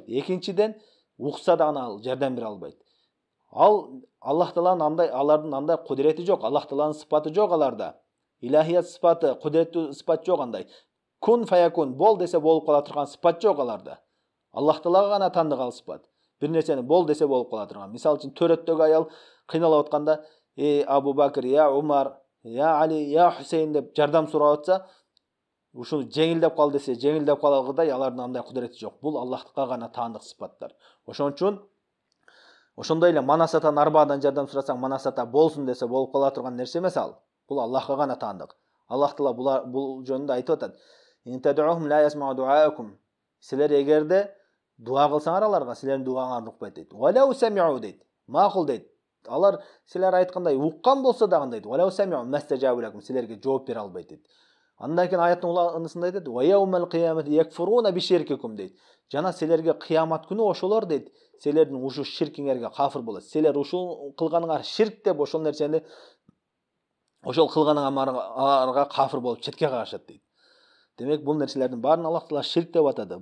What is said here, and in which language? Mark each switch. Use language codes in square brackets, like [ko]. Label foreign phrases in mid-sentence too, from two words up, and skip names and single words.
[ky] Экинчиден укса дагы ал жардам бере албайт. Ал Аллах Тааланын алардын андай кудурети жок, Аллах Тааланын сыпаты жок аларда. Илахият сыпаты, кудуреттүү сыпат жок андай. [ar] كن فيكون, [ky] бол десе болуп кала турган сыпат жок аларда. Аллах Таалага гана тандык сыпат. Бир нерсени бол десе болуп кала турган. Мисалы үчүн төрөттөгү аял кыйналып атканда, Абу Бакр, я Умар, я Али, я Хусейн деп жардам сурап атса, ушул жеңилдеп кал десе, жеңилдеп калгыдай алардын андай кудурети жок. Бул Аллахка гана таандык сыпаттар. Ошон үчүн ошондой эле Манас атанын арбадан жардам сурасаң, Манас ата болсун десе болуп кала турган нерсе эмес ал. Бул Аллахка гана таандык. Аллах Таала бул жөнүндө айтып атат. [ar] إن تدعوهم لا يسمعوا دعاءكم. [ky] Силер эгерде дуа кылсаңар, аларга силердин дуаңарды укпайт дейт. [ar] ولو سمعوا [ky] дейт. Макул дейт. Алар силер айткандай уккан болсо дагы дейт. [ar] ولو سمعوا ما استجابوا لكم. [ky] Силерге жооп бере албайт дейт. Андан кийин аяттын уланысында айтат: [ar] "ويوم القيامة يكفرون بشرككم" дейт. [ky] Жана силерге кыямат күнү ошолор дейт, силердин ушу ширкиңерге кафир болот. Силер ушул кылганыңар ширк деп ошол нерсени, ошол кылганыңарга кафир болуп четке кагышат дейт. Демек бул нерселердин баарын Аллах Таала ширк деп атады.